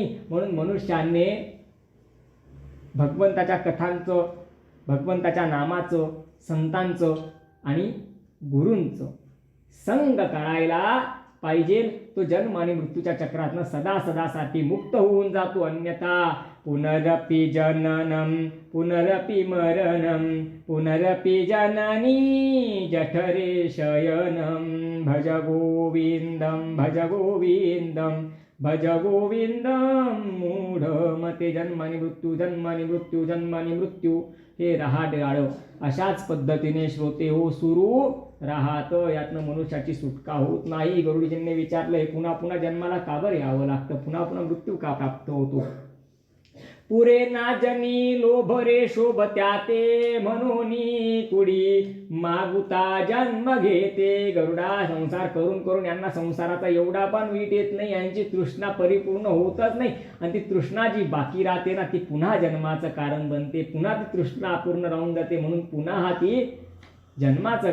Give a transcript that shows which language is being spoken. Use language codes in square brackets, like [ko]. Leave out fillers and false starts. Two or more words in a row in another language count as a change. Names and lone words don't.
[mr] म्हणून मनुष्याने भगवंताच्या कथांचं, भगवंताच्या नामाचं, संतांचं आणि गुरूंचं संग करायला पाहिजे. तो जन्म आणि मृत्यूच्या चक्रातनं सदा सदासाठी मुक्त होऊन जातो. [sa] अन्यथा पुनरपि जननम पुनरपि मरणम, पुनरपि जननी जठरे शयनम, भज गोविंदम भज गोविंदम भज गोविंदम मूढ मते. [mr] जन्मानी मृत्यू जन्मानी मृत्यू जन्मानी मृत्यू हे रहाड. अशाच पद्धतीने श्रोते हो सुरू राहतं, यातनं मनुष्याची सुटका होत नाही. गरुडजींनी विचारलं, पुन्हा पुन्हा जन्माला का बरं यावं लागतं, पुन्हा पुन्हा मृत्यू का प्राप्त होतो? पुरे ना जनी लोभ रे शोभ त्याते, म्हणूनी कुडी मागुता जन्म घेते. गरुडा, संसार करून करून यांना संसाराचा एवढा पण वीट येत नाही, यांची तृष्णा परिपूर्ण होतच नाही. आणि ती तृष्णा जी बाकी राहते ना, ती पुन्हा जन्माचं कारण बनते. पुन्हा ती तृष्णा अपूर्ण राहून जाते, म्हणून पुन्हा ती जन्माचं कारण बनते.